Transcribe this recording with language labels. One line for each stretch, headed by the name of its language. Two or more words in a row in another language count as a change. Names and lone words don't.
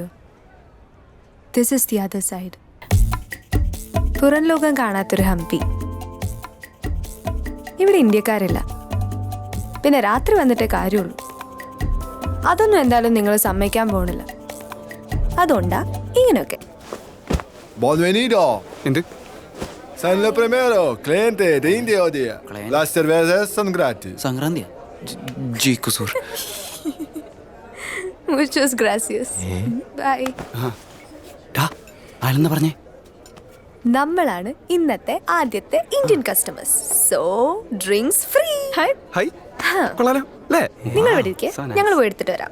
English: This is the other side.
Malayalam: പുറം ലോകം കാണാത്തൊരു ഹംപി. ഇവിടെ ഇന്ത്യക്കാരില്ല. പിന്നെ രാത്രി വന്നിട്ടേ കാര്യമുള്ളൂ. അതൊന്നും എന്തായാലും നിങ്ങൾ സമ്മതിക്കാൻ പോണില്ല. അതുകൊണ്ടാ ഇങ്ങനെയൊക്കെ.
Italian: Sei il primero cliente di India oggi.
Spanish: La cerveza
Italian: sono gratis.
Malayalam: സംക്രാന്തിയാ? ജി കുസൂർ.
Spanish: Muchas gracias. Bye.
Malayalam: ആരെന്നാ പറഞ്ഞേ? നമ്മളാണ് ഇന്നത്തെ ആദ്യത്തെ ഇന്ത്യൻ കസ്റ്റമേഴ്സ്.
English: So drinks free.
Malayalam: നിങ്ങൾ ഇവിടെ ഇരിക്കേ, ഞങ്ങൾ പോയി എടുത്തിട്ട് വരാം.